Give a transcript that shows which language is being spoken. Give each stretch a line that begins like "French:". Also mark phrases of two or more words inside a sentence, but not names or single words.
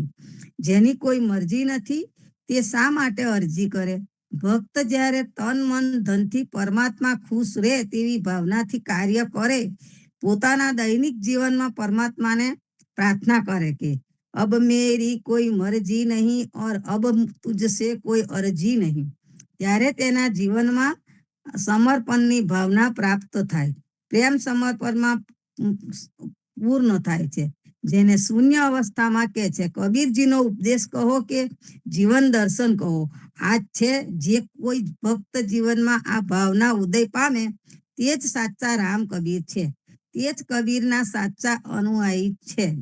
Gujarati: જેની કોઈ મરજી નથી તે શા માટે અરજી કરે? ભક્ત જ્યારે તન મન ધનથી પરમાત્મા ખુશ રહે તેવી ભાવનાથી કાર્ય કરે, પોતાના દૈનિક જીવનમાં પરમાત્માને પ્રાર્થના કરે કે
Hindi: अब मेरी कोई मरजी नहीं और अब तुझसे कोई अरजी नहीं,
Gujarati: ત્યારે તેના જીવનમાં સમર્પણની ભાવના પ્રાપ્ત થાય. પ્રેમ સમર્પણમાં પૂર્ણ થાય છે, જેને શૂન્ય અવસ્થામાં કહે છે. કબીરજીનો ઉપદેશ કહો કે જીવન દર્શન કહો, આ છે જે કોઈ ભક્ત જીવનમાં આ ભાવના ઉદય પામે તે જ સાચા રામ કબીર છે, તે જ કબીરના સાચા અનુયાયી છે.